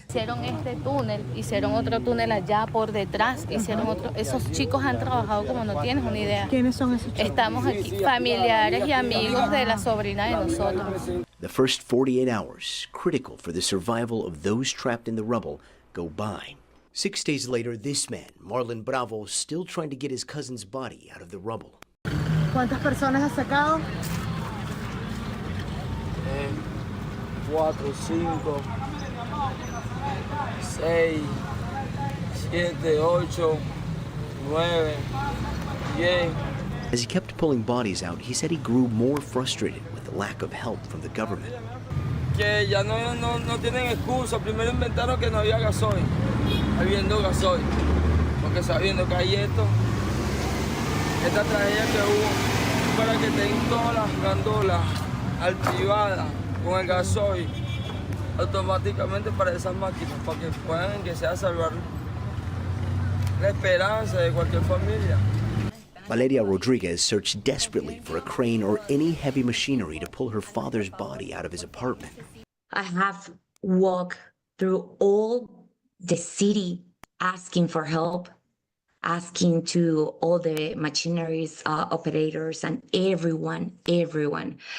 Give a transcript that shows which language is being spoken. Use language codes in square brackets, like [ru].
[es] Hicieron este túnel, hicieron otro túnel allá por detrás, hicieron otro. Esos chicos han trabajado como no tienes una idea. ¿Quiénes son esos chicos? Estamos aquí, familiares y amigos de la sobrina de nosotros. [en] The first 48 hours, critical for the survival of those trapped in the rubble, go by. 6 days later, this man, Marlon Bravo, still trying to get his cousin's body out of the rubble. [es] ¿Cuántas personas has sacado? 4, 5, 6, 7, 8, 9, 10. [en] As he kept pulling bodies out, he said he grew more frustrated with the lack of help from the government. [es] Que ya no tienen excusa. Primero inventaron que no había gasoil, habiendo gasoil. Porque sabiendo que hay esta tragedia que hubo, para que tengan todas las gandolas activadas con el gasoil automáticamente para esas máquinas, para que puedan, que sea salvar la esperanza de cualquier familia. [en] Valeria Rodriguez searched desperately for a crane or any heavy machinery to pull her father's body out of his apartment. I have walked through all the city asking for help, asking to all the machineries operators and everyone.